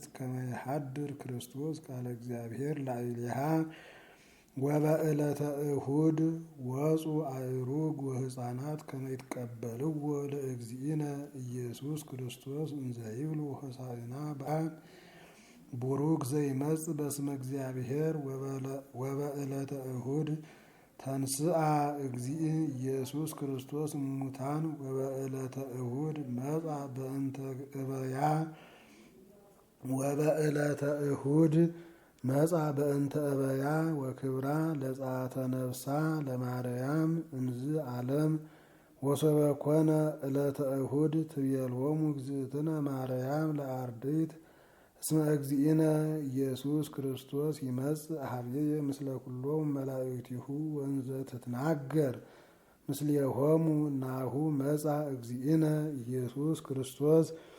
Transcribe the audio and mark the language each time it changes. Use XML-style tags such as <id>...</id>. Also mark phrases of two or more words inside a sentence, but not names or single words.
<gez>ከመ ይሐድር ክርስቶስ ቃለ እግዚአብሔር ላዕሌሃ ወበዕለተ እሁድ ወፁ አእሩግ ወሕፃናት ከመ ይትቀበልዎ ለእግዚእነ ኢየሱስ ክርስቶስ እንዘ ይብሉ ሆሳዕና በአብ ቡሩክ ዘይመጽእ በስመ እግዚአብሔር ወበዕለተ እሁድ ተንሥአ እግዚእ ኢየሱስ ክርስቶስ እሙታን ወበዕለተ እሁድ መጻ በእንተ እበያ ወበዕለተ እሁድ መጻ በእንተ እበያ ወክብራ ለጸአተ ነፍሳ ለማርያም እንዝ ዓለም ወሶበ ኮነ ዕለተ እሁድ ትቤሎሙ እግዝእትነ ማርያም ለአርድእት እስመ እግዚእነ ኢየሱስ ክርስቶስ ይመጽእ ኀቤየ ምስለ ኩሎሙ መላእክቲሁ ወእንዘ ትትናገር ምስሌሆሙ ናሁ መጻ እግዚእነ ኢየሱስ ክርስቶስ</gez>